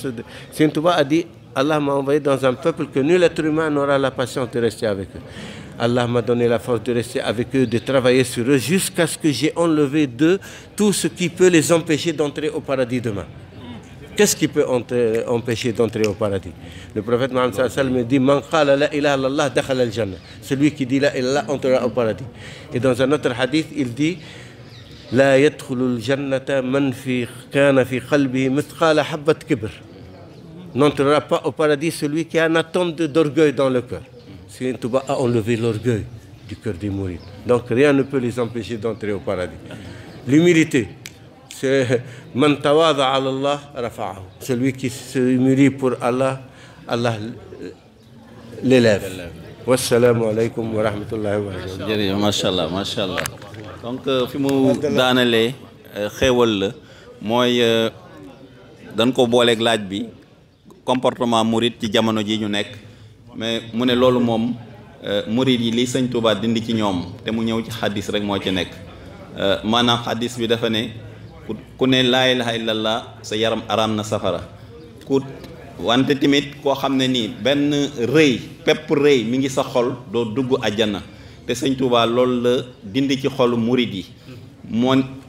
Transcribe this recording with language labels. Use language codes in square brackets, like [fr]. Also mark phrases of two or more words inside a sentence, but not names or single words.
[fr] Sëñ Touba a dit, Allah m'a envoyé dans un peuple que nul être humain n'aura la patience de rester avec eux. Allah m'a donné la force de rester avec eux, de travailler sur eux, jusqu'à ce que j'ai enlevé d'eux tout ce qui peut les empêcher d'entrer au paradis demain. Qu'est-ce qui peut empêcher d'entrer au paradis? Le prophète Mohammed [ar] صلى الله عليه وسلم [fr] dit, [ar] من قال لا إله إلا الله دخل الجنة. [fr] Celui qui dit [ar] لا إله [fr] entrera au paradis. Et dans un autre hadith, il dit, [ar] لا يدخل الجنة من كان في قلبه مثقال حبة كبر. [fr] N'entrera pas au paradis celui qui a un atome d'orgueil dans le cœur. Sëñ Touba a enlevé l'orgueil du cœur des mourides. Donc rien ne peut les empêcher d'entrer au paradis. L'humilité, c'est [ar] من تواضع على الله رفعه. [fr] Celui qui se humilie pour Allah, Allah l'élève. [ar] والسلام عليكم ورحمة الله وبركاته. Jërëjëf, ما شاء الله، ما شاء الله. [wo] Donc fi mu daanalee xéewal la mooy dañ ko booleeg laaj bi comportement murid ci jamono ji ñu nekk mais mu ne loolu moom murid yi li sëñ Touba dindi ci ñoom te mu ñëw ci xadis rek moo ci nekk maanaam xadis bi dafa ne ku ne [ar] لا إله إلا الله [wo] sa yaram araam na safara ku wante tamit koo xam ne nii benn rëy pepp rëy mi ngi sa xol doo dugg àjjana te sëñ Touba loolu la dindi ci xolu murid yi moon